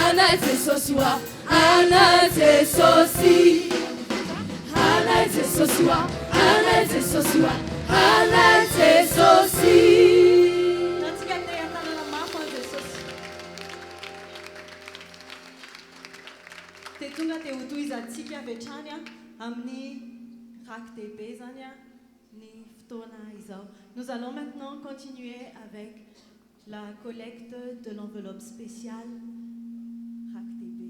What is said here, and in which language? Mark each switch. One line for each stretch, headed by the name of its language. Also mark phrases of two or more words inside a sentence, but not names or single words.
Malagasy: Sosua, Anaite Sosi, Anaite Sosua, Anaite Sosua, Anaite Sosi. Natsika te atanana mafy ho an'i Jesosy. Dia tonga dia hotohizantsika avy hatrany amin'ny rakodehibe zany ny fotoana izao.
French: Nous allons maintenant continuer avec la collecte de l'enveloppe spéciale RACTB.